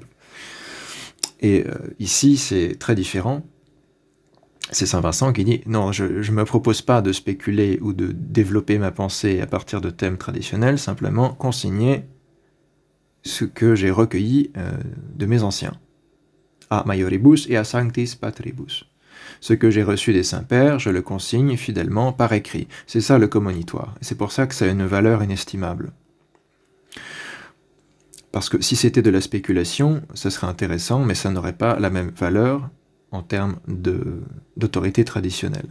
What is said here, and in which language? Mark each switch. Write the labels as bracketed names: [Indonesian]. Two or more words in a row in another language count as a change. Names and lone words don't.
[French] Et ici, c'est très différent. C'est saint Vincent qui dit « Non, je ne me propose pas de spéculer ou de développer ma pensée à partir de thèmes traditionnels, simplement consigner ce que j'ai recueilli de mes anciens. [Latin] A maioribus et a sanctis patribus. [French] Ce que j'ai reçu des saints-pères, je le consigne fidèlement par écrit. » C'est ça le commonitoire. Et c'est pour ça que ça a une valeur inestimable. Parce que si c'était de la spéculation, ça serait intéressant, mais ça n'aurait pas la même valeur en termes d'autorité traditionnelle.